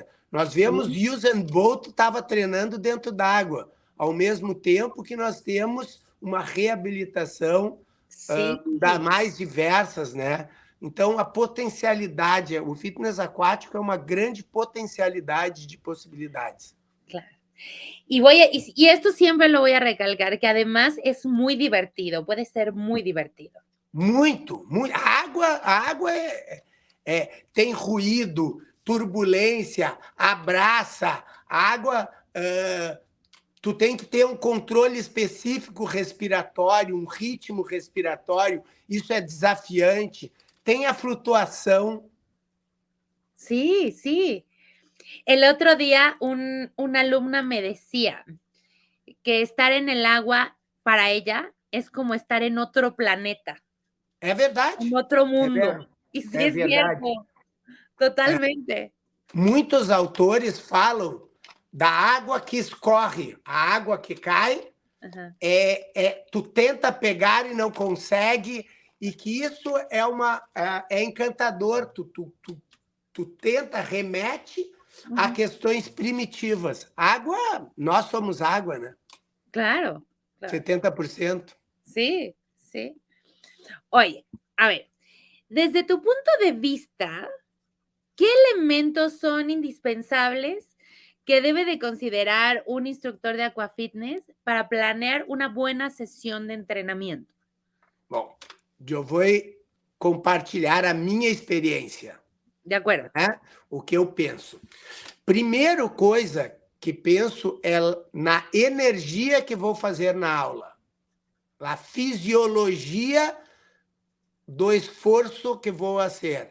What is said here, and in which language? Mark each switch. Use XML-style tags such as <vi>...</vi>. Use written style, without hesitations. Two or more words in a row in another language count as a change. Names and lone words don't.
<pt>Nós vemos Usain Bolt estava treinando dentro d'água, ao mesmo tempo que nós temos uma reabilitação das mais diversas, né? Então, a potencialidade, o fitness aquático é uma grande potencialidade de possibilidades. Claro.</pt> <es>Y esto siempre lo voy a recalcar, que además es muy divertido, puede ser muy divertido.</es> <pt>Muito, muito. A água tem ruído, turbulência, abraça. A água, tu tem que ter um controle específico respiratório, um ritmo respiratório. Isso é desafiante. Tem a flutuação.</pt> <es>Sí, sí. El otro día una alumna me decía que estar en el agua para ella es como estar en otro planeta.</es> <pt>É verdade.</pt> <es>En otro mundo. Y sí es cierto. Totalmente.</es> <pt>Muitos autores falam da água que escorre, a água que cai, tu tenta pegar e não consegue, e que isso é encantador. Tu tenta, remete a questões primitivas. Água, nós somos água, né? Claro. 70%.</pt> <es>Sí, sí. Oye, a ver, desde tu punto de vista, ¿qué elementos son indispensables que debe de considerar un instructor de aquafitness para planear una buena sesión de entrenamiento?</es> <pt>Bom, eu vou compartilhar a minha experiência.</pt> <es>De acuerdo.</es> <pt>Né? O que eu penso. Primeira coisa que penso é na energia que vou fazer na aula. A fisiologia do esforço que vou fazer.</pt>